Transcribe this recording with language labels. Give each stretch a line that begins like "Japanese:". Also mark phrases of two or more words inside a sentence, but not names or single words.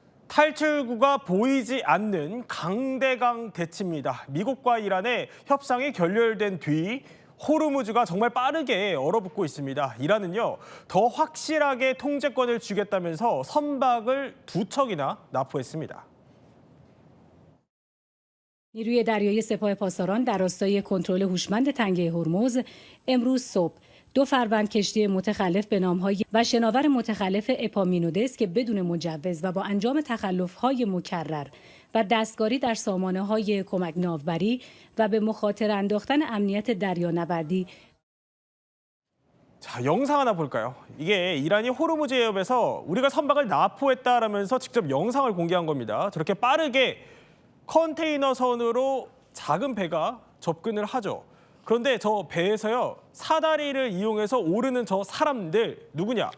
Korean: 탈출구가 보이지 않는 강대강 대치입니다. 미국과 이란의 협상이 결렬된 뒤 호르무즈가 정말 빠르게 얼어붙고 있습니다. 이란은요, 더 확실하게 통제권을 주겠다면서 선박을 2척이나 납포했습니다.
Persian: نیروی دریایی سپاه پاسداران در راستای کنترل هوشمند تنگه هرمز امروز صبح 2 فروند کشتی متخلف به نام‌های و شناور متخلف اپامینودس که بدون مجوز و با انجام تخلف‌های مکرر و دستکاری در سامانه‌های کمک ناوبری و به مخاطره انداختن امنیت دریانوردی.
Korean: 자, 영상 하나 볼까요? 이게 이란이 호르무즈 해협에서 우리가 선박을 납포했다라면서 직접 영상을 공개한 겁니다. 저렇게 빠르게 컨테이너 선으로 작은 배가 접근을 하죠. 그런데 저 배에서요, 사다리를 이용해서 오르는 저 사람들 누구냐?